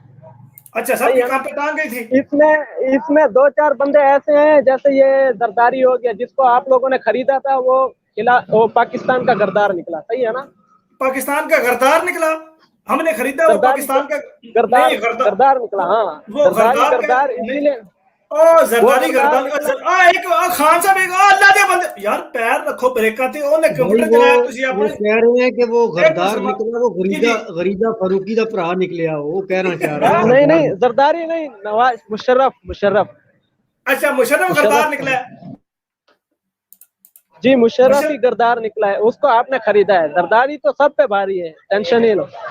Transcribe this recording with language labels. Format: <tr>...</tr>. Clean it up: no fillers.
<ur>اچھا، سب کی کانپ ٹانگ گئی تھی۔ اس میں دو چار بندے ایسے ہیں، جیسے یہ زرداری ہو گیا، جس کو آپ لوگوں نے خریدا تھا، وہ پاکستان کا غدار نکلا، صحیح ہے نا؟ پاکستان کا غدار نکلا، ہم نے خریدا وہ پاکستان کا غدار نکلا، ہاں وہ غدار اسی لیے</ur> <pa>زرداری ایک خان صاحب ایک اللہ دے بندے یار پیر رکھو بریکاں تے اونے کمپیوٹر چلایا تسی اپنے</pa> <ur>کہہ رہے ہیں کہ وہ غدار نکلا،</ur> <pa>وہ غریدہ فاروقی دا بھرا نکلیا،</pa> <ur>وہ کہنا چاہ رہا ہے۔ نہیں زرداری نہیں، نواز مشرف۔ اچھا، مشرف غدار نکلا ہے؟ جی مشرف ہی غدار نکلا ہے، اس کو آپ نے خریدا ہے، زرداری تو سب پہ بھاری ہے، ٹینشن نہیں لو۔</ur>